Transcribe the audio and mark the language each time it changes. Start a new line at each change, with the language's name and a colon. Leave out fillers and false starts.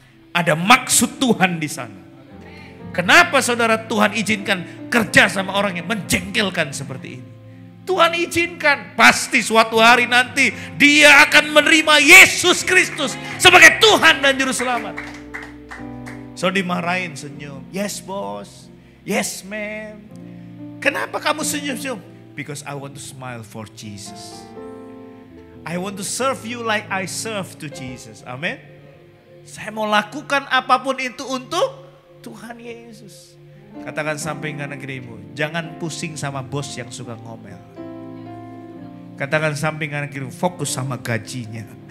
Indonesian: Ada maksud Tuhan di sana. Kenapa saudara Tuhan izinkan kerja sama orang yang menjengkelkan seperti ini? Tuhan izinkan, pasti suatu hari nanti dia akan menerima Yesus Kristus sebagai Tuhan dan Juru Selamat. So dimarahin senyum,
English: yes boss, yes ma'am.
Indonesian: Kenapa kamu senyum-senyum?
English: Because I want to smile for Jesus. I want to serve you like I serve to Jesus.
Indonesian: Amin. Saya mau lakukan apapun itu untuk Tuhan Yesus. Katakan samping kanan kirimu, jangan pusing sama bos yang suka ngomel. Katakan samping kanan kirimu, fokus sama gajinya.